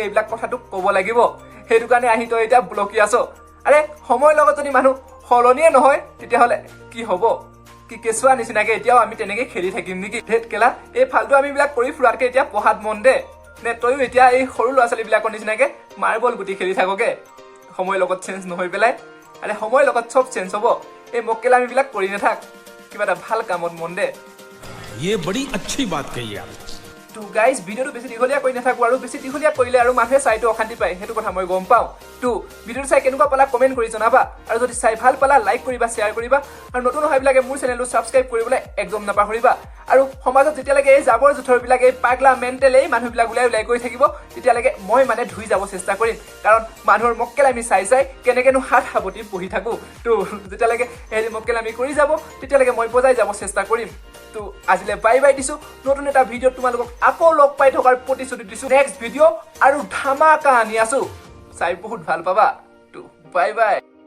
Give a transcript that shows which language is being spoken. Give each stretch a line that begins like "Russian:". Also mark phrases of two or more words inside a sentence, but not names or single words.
Assamese: এইবিলাক কথাটোক ক'ব লাগিব সেইটো কাৰণে আহি তই এতিয়া ব্লকি আছ আৰে সময়ৰ লগত যদি মানুহ সলনিয়ে নহয় তেতিয়াহ'লে কি হ'ব কি কেঁচুৱা নিচিনাকে এতিয়াও আমি তেনেকে খেলি থাকিম নেকি ধেত কেলা এই ফাল্টু আমি বিলাক কৰি ফুৰাতকে এতিয়া পঢ়াত মন দে নে তইও এতিয়া এই সৰু ল'ৰা ছোৱালীবিলাকৰ নিচিনাকে মাৰ্বল গুটি খেলি থাককে সময়ৰ লগত চেঞ্জ নহয় পেলাই আৰে সময়ৰ লগত চব চেঞ্জ হ'ব এই মক্কেলামিবিলাক কৰি নাথাক কিবা এটা ভাল কামত মন দে
Hindi: ये बड़ी अच्छी बात कही आप
Assamese: তো গাইজ ভিডিওটো বেছি দীঘলীয়া কৰি নাথাকো আৰু বেছি দীঘলীয়া কৰিলে আৰু মানুহে চাইটো অশান্তি পায় সেইটো কথা মই গম পাওঁ তো ভিডিওটো চাই কেনেকুৱা পালা কমেণ্ট কৰি জনাবা আৰু যদি চাই ভাল পালা লাইক কৰিবা শ্বেয়াৰ কৰিবা আৰু নতুন অহাবিলাকে মোৰ চেনেলটো ছাবস্ক্ৰাইব কৰিবলৈ একদম নাপাহৰিবা আৰু সমাজত যেতিয়ালৈকে এই জাবৰ জোথৰবিলাক এই পাগলা মেণ্টেল এই মানুহবিলাক ওলাই গৈ থাকিব তেতিয়ালৈকে মই মানে ধুই যাব চেষ্টা কৰিম কাৰণ মানুহৰ মক্কেলামি চাই কেনেকেনো হাত সাৱটি বহি থাকো তো যেতিয়ালৈকে হেৰি মক্কেলামি কৰি যাব তেতিয়ালৈকে মই বজাই যাব চেষ্টা কৰিম তো আজিলে
English: bye bye
Assamese: দিছো নতুন এটা ভিডিঅ'ত তোমালোকক আকৌ লগ পাই থকাৰ প্ৰতিশ্ৰুতি দিছো
English: next video'
Assamese: আৰু ধামাকা আনি আছো চাই বহুত ভাল পাবা তো
English: bye bye